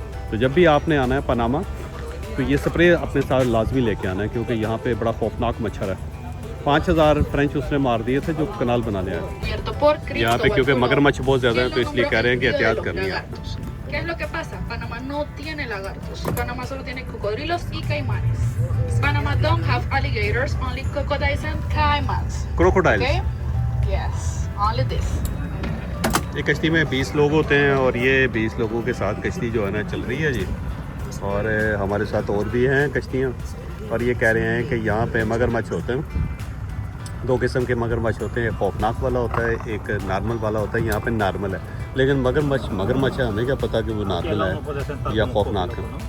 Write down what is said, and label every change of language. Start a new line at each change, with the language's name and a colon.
Hindi: तो जब भी आपने आना है पनामा तो ये स्प्रे अपने साथ लाजमी लेके आना है, क्योंकि यहाँ पे बड़ा खौफनाक मच्छर है। 5000 फ्रेंच उसने मार दिए थे जो कनाल बनाने आए यहाँ पे, क्योंकि मगरमच्छ बहुत ज़्यादा है, तो इसलिए कह रहे हैं कि एहतियात करनी है।
Spanish: ¿Qué es lo que pasa? Panamá no tiene lagartos. Panamá solo tiene cocodrilos y caimanes.
English: Panama don't have alligators, only crocodiles and caimans.
Hindi: Crocodile.
English: Okay? Yes, only this.
Hindi: ये कश्ती में 20 लोग होते हैं और ये 20 लोगों के साथ कश्ती जो है ना चल रही है जी। और हमारे साथ और भी हैं कश्तियाँ, और ये कह रहे हैं कि यहाँ पे मगरमच्छ होते हैं। 2 किस्म के मगरमच्छ होते हैं, एक खौफनाक वाला होता है, एक नॉर्मल वाला होता है। यहाँ पे नॉर्मल है, लेकिन मगरमच्छ है, हमें क्या पता कि वो नॉर्मल है या खौफनाक है।